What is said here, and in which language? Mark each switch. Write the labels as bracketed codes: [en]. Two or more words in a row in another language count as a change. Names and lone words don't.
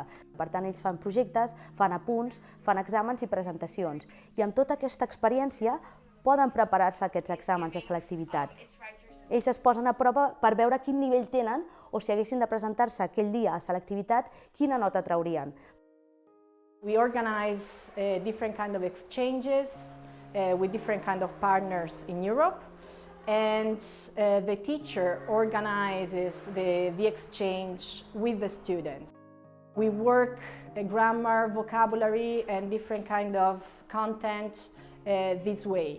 [ca] Per tant, ells fan projectes, fan apunts, fan exàmens i presentacions. I amb tota aquesta experiència poden preparar-se aquests exàmens de selectivitat. Ells es posen a prova per veure quin nivell tenen o si haguessin de presentar-se aquell dia a selectivitat, quina nota traurien. [en] We organize different kind of exchanges with different kind of partners in Europe, and the teacher organizes the exchange with the students. We work grammar, vocabulary, and different kind of content this way.